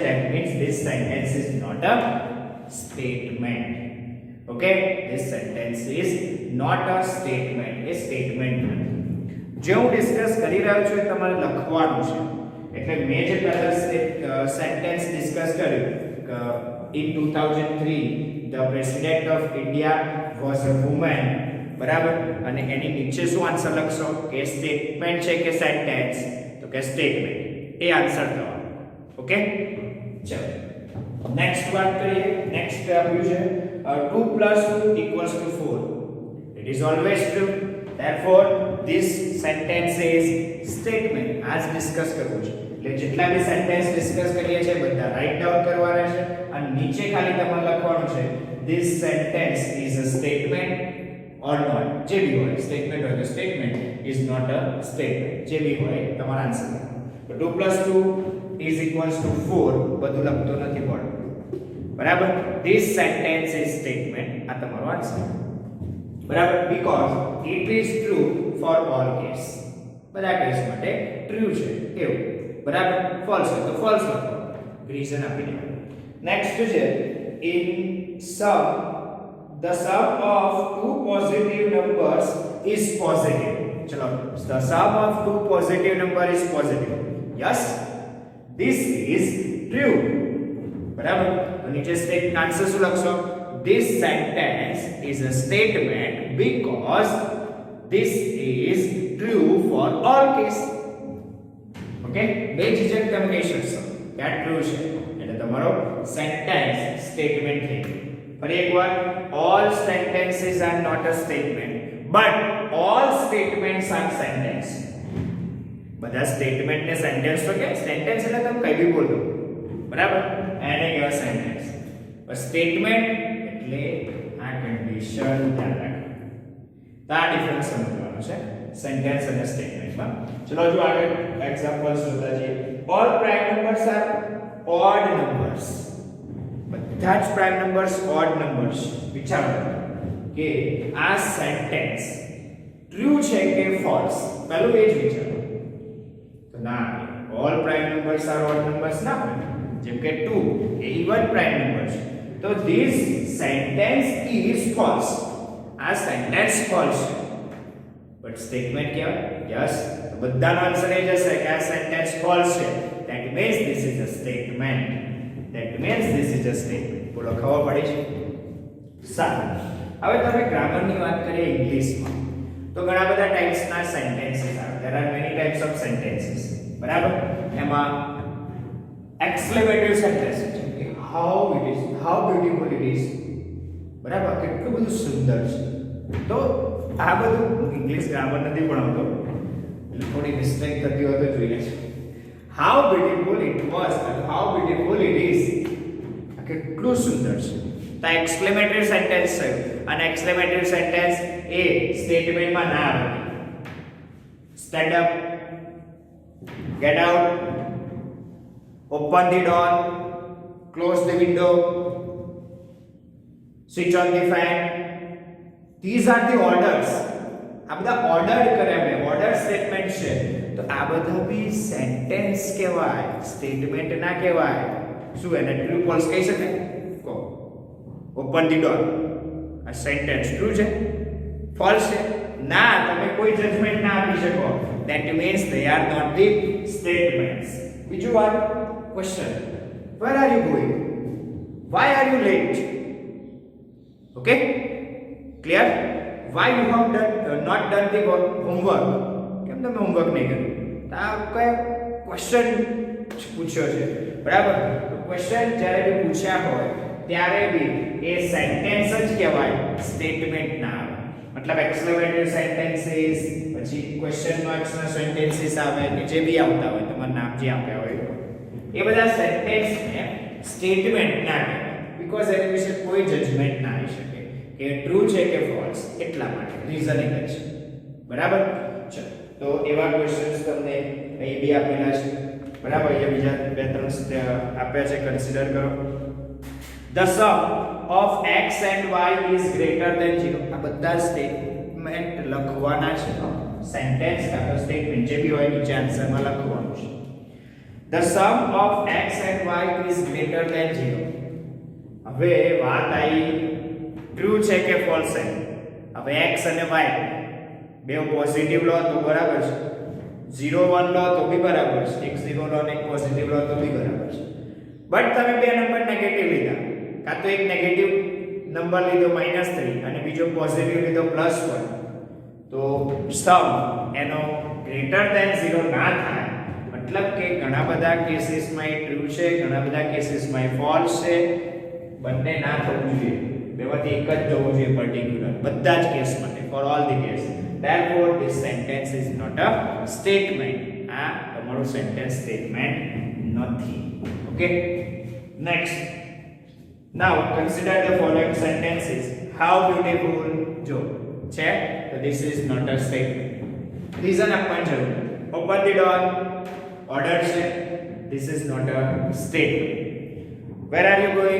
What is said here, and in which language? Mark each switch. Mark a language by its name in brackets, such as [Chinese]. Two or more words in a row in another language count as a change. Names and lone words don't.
[English] That means this sentence is not a statement. Okay, this sentence is not a statement. [Gujarati] એ સ્ટેટમેન્ટ નથી. જે હું ડિસ્કસ કરી રહ્યો છું એ તમારે લખવાનું છે. એટલે મેં જે પહેલા [English] sentence discuss [Gujarati] કર્યું [English] in 2003 the president of India was a woman, [Gujarati] બરાબર, અને એની નીચે શું આન્સર લખશો કે સ્ટેટમેન્ટ છે કે સેન્ટેન્સ? તો કે સ્ટેટમેન્ટ. એ આન્સર થવાનો. ઓકે, ચલો નેક્સ્ટ વાત કરીએ. નેક્સ્ટ આપ્યું છે 2 + 2 = 4. [English] It is always true. Therefore this sentence is statement. [Gujarati] આજ ડિસ્કસ કરવું છે. એટલે જેટલા બી [English] sentence discuss [Gujarati] કરીએ છીએ બધા [English] write down [Gujarati] કરવાના છે અને નીચે ખાલી તમારે લખવાનું છે [English] this sentence is a statement or not. [Gujarati] જે બી હોય સ્ટેટમેન્ટ હોય તો સ્ટેટમેન્ટ, [English] is not a statement. [Gujarati] જે બી હોય તમારો આન્સર. તો 2 + 2 = 4 બધું લખતો નથી પડતું બરાબર. [English] this sentence is statement. [Gujarati] આ તમારો આન્સર બરાબર. [English] because it is true for all case. [Gujarati] બધા કેસ માટે ટ્રુ છે એવું બરાબર. ફોલ્સ હોય તો ફોલ્સ લખો, રીઝન આપી દેવાનું. નેક્સ્ટ છે [English] in sum the sum of two positive numbers is positive. ચલો, the sum of two positive number is positive. yes, this is true બરાબર. [Gujarati] તો નીચે [English] state answer [Gujarati] શું લખશો? [English] this sentence is a statement because this is true for all case. [Gujarati] ઓકે, બે ઝીઝક તમે કહી શકશો કે આ ટ્રુ છે એટલે તમારો સેન્ટેન્સ સ્ટેટમેન્ટ થઈ ગયું. ફરી એકવાર, [English] all sentences are not a statement but all statements are sentence. [Gujarati] બધા સ્ટેટમેન્ટ ને સેન્ટેન્સ તો કે સેન્ટેન્સ એટલે તમે કઈ બી બોલો બરાબર, એને કહેવાય સેન્ટેન્સ. પણ સ્ટેટમેન્ટ એટલે આ કન્ડિશન ધ્યાન રાખો. તો આ ડિફરન્સ સમજવાનો છે સેન્ટેન્સ અને સ્ટેટમેન્ટમાં. ચલો જો આગળ એક્ઝામ્પલ્સ જોતા જઈએ. [English] all prime numbers are odd numbers. [Gujarati] બધા જ [English] prime numbers odd numbers. [Gujarati] વિચારો કે આ સેન્ટેન્સ ટ્રુ છે કે ફોલ્સ? પહેલું એ જ વિચારો. તો ના, [English] all prime numbers are odd numbers [Gujarati] ના હોય. જેમ કે 2 એ [English] even prime number [Gujarati] છે. [English] તો this sentence is false. [Gujarati] આ સેન્ટેન્સ ફોલ્સ છે. બટ સ્ટેટમેન્ટ કહેવાય. યસ, બધાનો આન્સર એ જશે કે આ સેન્ટેન્સ ફોલ્સ છે. [English] that means this is a statement. that means this is a statement. [Gujarati] બોલો, ખબર પડી છે? સારું. હવે તમે ગ્રામરની વાત કરીએ ઇંગ્લિશમાં તો ઘણા બધા ટાઈપ્સના સેન્ટેન્સીસ આવે. [English] there are many types of sentences [Gujarati] બરાબર. એમાં [English] exclamatory sentence [Gujarati] છે કે [English] how it is, how beautiful it is [Gujarati] બરાબર, કેટલું બધું સુંદર છે. તો આ બધું [English] English grammar [Gujarati] નથી ભણાવતો એટલે થોડી મિસ્ટેક થતી હોય તો જોઈ લેજો. [English] how beautiful it was and how beautiful it is, [Gujarati] કેટલું સુંદર છે. તો [English] exclamatory sentence [Gujarati] છે અને [English] exclamatory sentence [Gujarati] એ સ્ટેટમેન્ટમાં ના આવે. [English] Stand up, get out, open the door, close the window, switch on the fan. these are the orders. [Gujarati] આ બધા ઓર્ડર કરે અમે, [English] order statement [Gujarati] છે. તો આ બધા બી સેન્ટેન્સ કહેવાય, સ્ટેટમેન્ટ ના કહેવાય. શું એને [English] true false [Gujarati] કહી શકે? કહો. [English] open the door [Gujarati] આ સેન્ટેન્સ ટ્રુ છે ફોલ્સ છે? ના, તમે કોઈ જજમેન્ટ ના આપી શકો. [English] that means they are not the statements. [Gujarati] બીજું વાત, ક્વેશ્ચન, [English] where are you going? why are you late? okay, clear? why you have not done the homework? [Gujarati] કેમ તમે હોમવર્ક નહીં કર્યું? તો આ કયો ક્વેશ્ચન પૂછ્યો છે બરાબર. તો ક્વેશ્ચન જ્યારે બી પૂછ્યા હોય ત્યારે બી એ સેન્ટેન્સ જ કહેવાય, સ્ટેટમેન્ટ ના આવે. મતલબ [English] exclamatory sentences, [Gujarati] પછી [English] question marks [Gujarati] ના સેન્ટેન્સીસ આવે કે જે બી આવતા હોય તમારું નામ જે આપ્યા હોય એ બધા સેન્ટેન્સ ને સ્ટેટમેન્ટ ના કહેવાય, બીકોઝ એની વિશે કોઈ જજમેન્ટ ના આવી શકે કે ટ્રુ છે કે ફોલ્સ, એટલા માટે રીઝનિંગ છે. બરાબર. ચલો તો એવા ક્વેશ્ચન્સ તમને અહીં બી આપેલા છે. બરાબર. અહીંયા બીજા બે ત્રણ આપ્યા છે, કન્સિડર કરો. [English] The sum of x and y is greater than 0. [Gujarati] આ બધા સ્ટેટમેન્ટ લખવાના છે, સેન્ટેન્સ કાં તો સ્ટેટમેન્ટ જે બી હોય નીચે આન્સરમાં લખવાનું છે. [English] The sum of x and y is greater than 0. [Gujarati] હવે વાત આવી ટ્રુ છે કે ફોલ્સ છે. હવે x અને y બે પોઝિટિવ લો તો બરાબર છે, 0 1 લો તો બી બરાબર છે, એક 0 લો અને એક પોઝિટિવ લો તો બી બરાબર છે. બટ તમે બે નંબર નેગેટિવ લીધા, કાં તો એક નેગેટિવ નંબર લીધો -3 અને બીજો પોઝિટિવ લીધો +1, તો સમ એનો [English] greater than [Gujarati] 0 ના થાય. મતલબ કે ઘણા બધા કેસીસમાં એ ટ્રુ છે, ઘણા બધા કેસીસમાં એ ફોલ્સ છે. બંને ના થવું જોઈએ, બેમાંથી એક જ જવું જોઈએ પર્ટિક્યુલર, બધા જ કેસ માટે, [English] for all the case. Therefore this sentence is not a statement. [Gujarati] આ તમારું સેન્ટેન્સ સ્ટેટમેન્ટ નથી. [English] Okay, next. Now consider the following sentences. How beautiful. [Gujarati] જો છે તો [English] this is not a statement. [Gujarati] Reason આપવાની જરૂર. [English] Open the door. Order છે. This is not a statement. Where are you going?